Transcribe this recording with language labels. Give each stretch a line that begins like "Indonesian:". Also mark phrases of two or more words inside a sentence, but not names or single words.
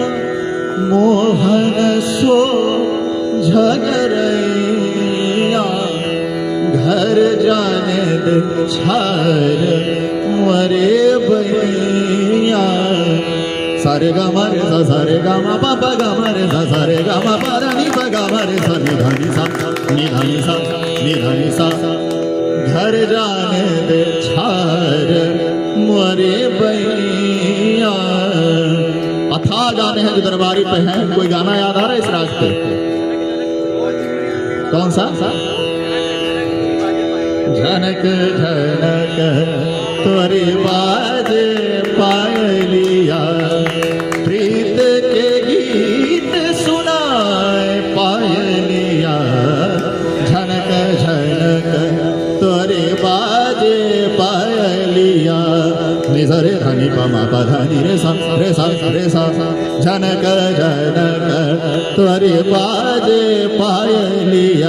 Hindi: मोहन सो झगड़ैया घर जाने दे छार मरे बैया सारे गा मा रे सा सारे गा मा पा पा गा मा रे सा सारे गा मा पा रा नी पा गा मा रे सा नी धा नी सा नी धा नी सा नी धा नी सा घर जाने दे छार मरे बैया। अथा गाने हैं जो दरबारी पे हैं, कोई गाना याद आ रहा है इस राग पे? कौन सा? झनक झनक तोरी बाजे पायलिया प्रीत के गीत सुनाए पायलिया झनक झनक तोरी बाजे पायलिया निजरे धनी पमा पधनी रे सा रे सा रे सा झनक झनक तोरी बाजे पायलिया।